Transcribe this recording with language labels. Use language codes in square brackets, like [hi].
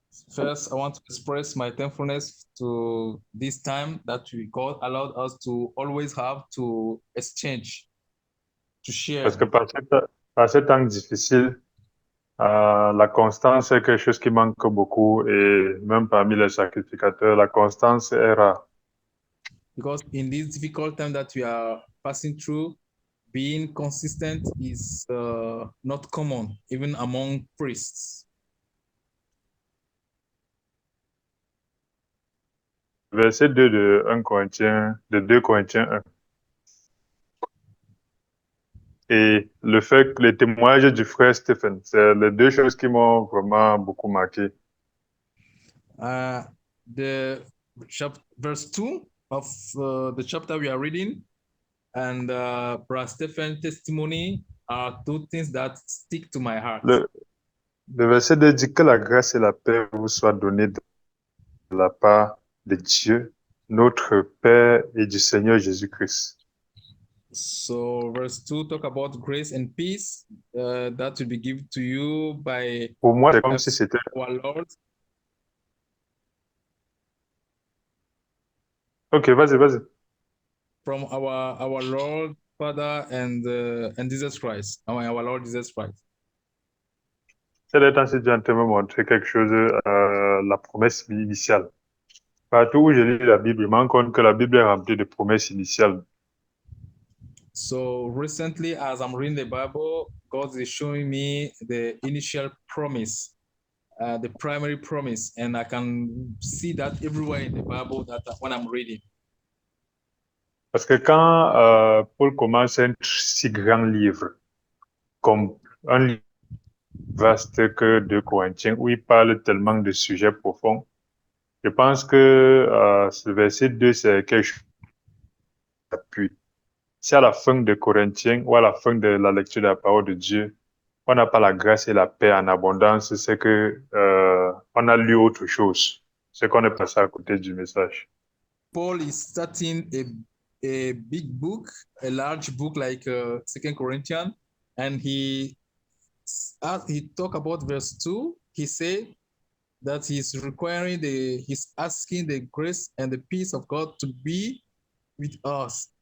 [en] First, I want to express my thankfulness to this time that God allowed us to always have to exchange, to [fr] Parce que [en] share. [fr] par ces temps difficiles, la constance est quelque chose qui manque beaucoup et même parmi les sacrificateurs, la constance est rare. [en] Because in this difficult time that we are passing through, being consistent is not common, even among priests. [fr] Verset 2 de 2 Corinthiens 1. Et le fait que les témoignages du frère Stephen, c'est les deux choses qui m'ont vraiment beaucoup marqué. [en] The verse 2 of the chapter we are reading and Brother Stephen's testimony are two things that stick to my heart. [fr] Le verset 2 dit que la grâce et la paix vous soient données de la part de Dieu, notre Père et du Seigneur Jésus-Christ. [en] So verse 2 talk about grace and peace that will be given to you by [fr] Pour moi, c'est comme si c'était [en] our Lord. [fr] Ok, vas-y. [en] From our Lord, Father, and Jesus Christ, our Lord Jesus Christ. [fr] C'est temps-ci, Dieu te montrer quelque chose, la promesse initiale. Partout où je lis la Bible, je me rends compte que la Bible est remplie de promesses initiales. [en] So recently, as I'm reading the Bible, God is showing me the initial promise, the primary promise, and I can see that everywhere in the Bible that when I'm reading. [fr] Parce que quand Paul commence un si grand livre, comme un livre vaste que 2 Corinthiens, où il parle tellement de sujets profonds, je pense que ce verset 2, c'est quelque chose d'appui. Si à la fin de Corinthiens ou à la fin de la lecture de la parole de Dieu, on n'a pas la grâce et la paix en abondance, c'est que on a lu autre chose. C'est qu'on est passé à côté du message. [en] Paul is starting a big book, a large book like 2 Corinthians, and he talk about verse 2. He said that he's asking the grace and the peace of God to be with us.